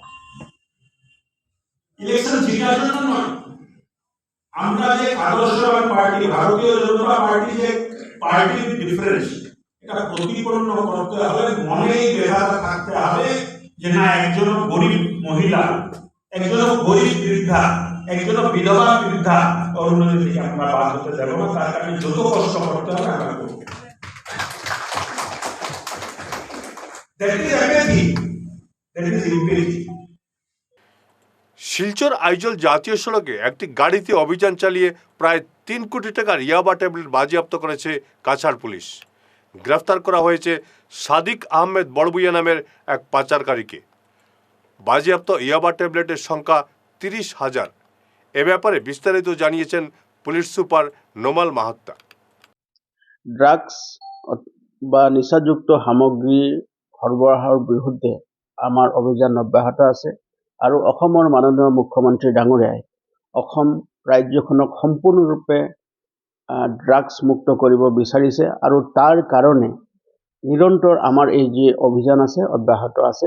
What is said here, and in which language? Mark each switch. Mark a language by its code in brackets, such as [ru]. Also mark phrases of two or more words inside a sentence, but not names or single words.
[bn] ইলেকশন জিতার জন্য নয়, আমরা যে আদর্শবান পার্টি, ভারতীয় জনতা পার্টি যে পার্টির ডিফারেন্স, এটা প্রতিপন্ন করতে হবে। মনেই বেড়াতে থাকতে হবে যে না, একজন গরিব মহিলা, একজন গরিব বৃদ্ধা, একজন বিধবা বৃদ্ধা অরুণোদয় থেকে আমরা বাদ হতে দেবো না। তার কারণে যত কষ্ট করতে হবে আমরা করবো। [en] That is empathy. That is empathy. [bn] শিলচর আইজল জাতীয় সড়কে একটি গাড়িতে অভিযান চালিয়ে প্রায় 3 কোটি টাকার ইয়াবা ট্যাবলেট বাজেয়াপ্ত করেছে কাছাড় পুলিশ। গ্রেফতার করা হয়েছে সাদিক আহমেদ বড়বুইয়া নামের এক পাচারকারীকে। বাজেয়াপ্ত ইয়াবা ট্যাবলেটের সংখ্যা 30,000। এ ব্যাপারে বিস্তারিত জানিয়েছেন পুলিশ সুপার নোমাল মাহাত্তা। [as] ড্রাগছ বা নিচাযুক্ত সামগ্ৰী সৰবৰাহৰ বিৰুদ্ধে আমাৰ অভিযান অব্যাহত আছে আৰু অসমৰ মাননীয় মুখ্যমন্ত্ৰী ডাঙৰীয়াই অসম ৰাজ্যখনক সম্পূৰ্ণৰূপে ড্ৰাগছ মুক্ত কৰিব বিচাৰিছে আৰু তাৰ কাৰণে নিৰন্তৰ আমাৰ এই যি অভিযান আছে অব্যাহত আছে।